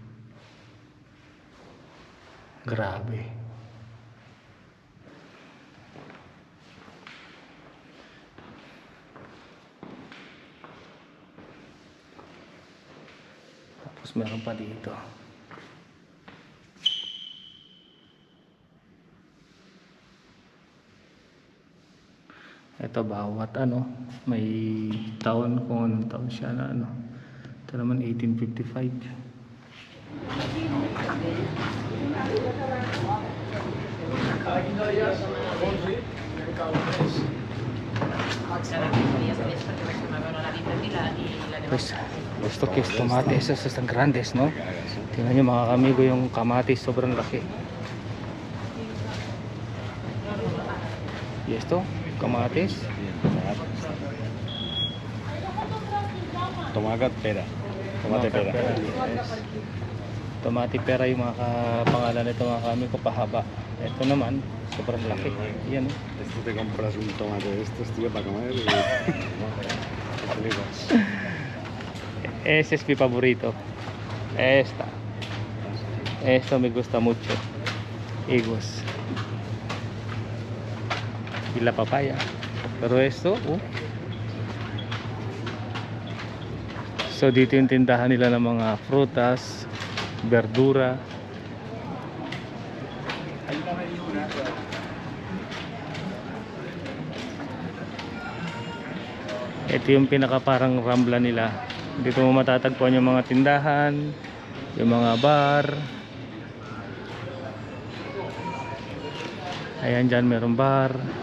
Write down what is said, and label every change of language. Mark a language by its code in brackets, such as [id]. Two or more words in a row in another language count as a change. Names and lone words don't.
[tl] Grabe. Tapos meron pa dito. Ito bawat may taon, kung anong taon siya na Ito naman 1855. [es] Pues, gusto que es tomates, esos están grandes, ¿no? [tl] Tingnan nyo mga kamigo yung kamatis, sobrang laki. [es] Y esto, kamatis. Tomate pera. Tomate pera. Tomate pera [tl] yung mga pangalan nito mga kamigo, pahaba. Ito naman, sobrang laki. Yan. [es] Esto te compras un tomate de estos, tío, para comer y... te flipas. Ese es mi favorito. Esta. Esto me gusta mucho. Higos. Y la papaya. Pero esto, [tl] So dito yung tindahan nila ng mga [es] frutas, verdura. [tl] Ito yung pinaka parang rambla nila. Dito mo matatagpuan yung mga tindahan, yung mga bar. Ayan, dyan merong bar.